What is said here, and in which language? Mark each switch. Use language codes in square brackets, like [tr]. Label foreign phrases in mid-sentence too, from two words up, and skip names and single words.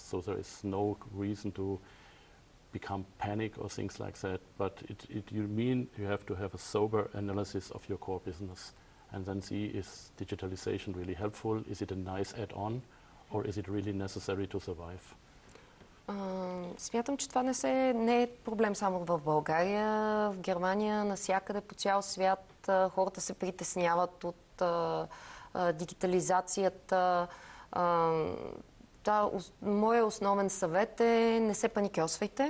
[en] So there is no reason to become panic or things like that, but you have to have a sober analysis of your core business and then see, is digitalization really helpful? Is it a nice add-on or is it really necessary to survive? [bg] Смятам, че това не е проблем само в България. В Германия, навсякъде по цял свят хората се притесняват от дигитализацията. Моя основен съвет е: не се паникьосвайте.